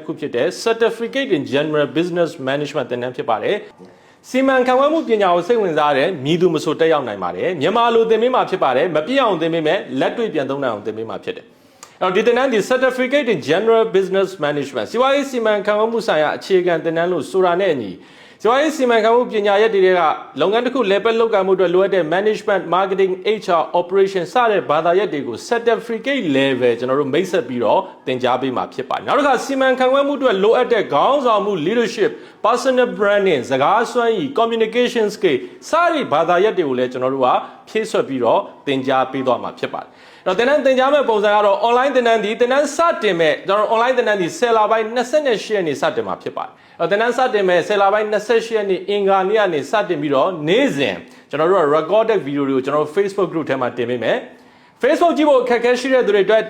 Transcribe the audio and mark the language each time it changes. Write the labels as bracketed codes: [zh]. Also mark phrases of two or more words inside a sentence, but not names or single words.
[my] ခုဖြစ်တဲ့ [en] Certificate in General Business Management [my] သင်တန်းဖြစ်ပါတယ်စီမံခန့်ခွဲမှုပညာကိုစိတ်ဝင်စားတဲ့မြည်သူမဆိုတက်ရောက်နိုင်ပါတယ်မြန်မာလိုသင်ပေးမှာဖြစ်ပါတယ်မပြည့်အောင်သင်ပေးမယ်လက်တွေ့ပြန်သုံးနိုင်အောင်သင်ပေးမှာဖြစ်တယ်အဲ့တော့ဒီသင်တန်းဒီ [en] Certificate in General Business Management [my] စီးပွားရေးစီမံခန့်ခွဲမှုဆိုင်ရာအခြေခံသင်တန်းလို့ဆိုတာနဲ့အညီစီးပွားရေးစီမံခန့်ခွဲမှုပညာရပ်တွေကလုပ်ငန်းတစ်ခုlevelလုပ်ကိုင်မှုအတွက်လိုအပ်တဲ့ [en] management marketing HR operation [my] စတဲ့ဘာသာရပ်တွေကို [en] certificate level [my] ကျွန်တော်တို့မိတ်ဆက်ပြီးတော့သင်ကြားပေးမှာဖြစ်ပါတယ်နောက်တစ်ခါစီမံခန့်ခွဲမှုအတွက်လိုအပ်တဲ့ခေါင်းဆောင်မှု [en] leadership personal branding [my] စကားစွမ်းရည် [en] communication skill [my] စတဲ့ဘာသာရပ်တွေကိုလည်းကျွန်တော်တို့ကဖြည့်ဆွတ်ပြီးတော့သင်ကြားပေးသွားမှာဖြစ်ပါတယ်တော့သင်တန်းသင်ကြားမဲ့ပုံစံကတော့ online သင်တန်းဒီသင်တန်းစတင် မဲ့ကျွန်တော် online သင်တန်းဒီ10လပိုင်း28ရက်နေ့စတင်မှာဖြစ်ပါတယ်သင်တန်းစတင်မဲ့10လပိုင်း28ရက်နေ့အင်္ဂါနေ့ကနေစတင်ပြီးတော့နေ့စဉ်ကျွန်တော်တို့က [en] recorded video [my] တွေကိုကျွန်တော်တို့ Facebook group ထဲမှာတင်ပေးမယ် Facebook ကြည့်ဖို့အခက်အခဲရှိတဲ့သူတွေအတွက်